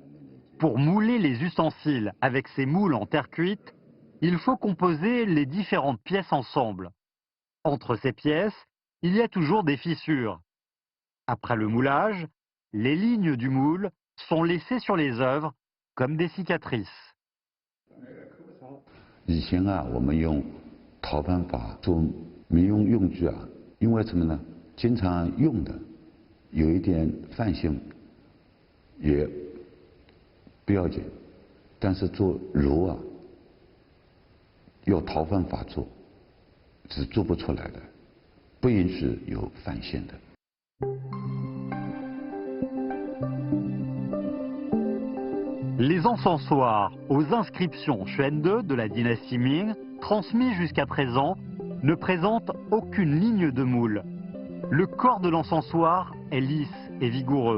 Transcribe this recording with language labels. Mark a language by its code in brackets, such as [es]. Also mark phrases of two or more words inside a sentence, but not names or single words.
[fr] Pour mouler les ustensiles avec ces moules en terre cuite, il faut composer les différentes pièces ensemble. Entre ces pièces, il y a toujours des fissures. Après le moulage, les lignes du moule sont laissées sur les œuvres comme des cicatrices. [zh] 以前啊，我们用陶板法做民用用具啊，因为什么呢？经常用的，有一点泛性也不要紧，但是做炉啊，要陶板法做，是做不出来的，不允许有泛线的。 [fr] Les encensoirs aux inscriptions Xuande de la dynastie Ming, transmis jusqu'à présent, ne présentent aucune ligne de moule. Le corps de l'encensoir est lisse et vigoureux.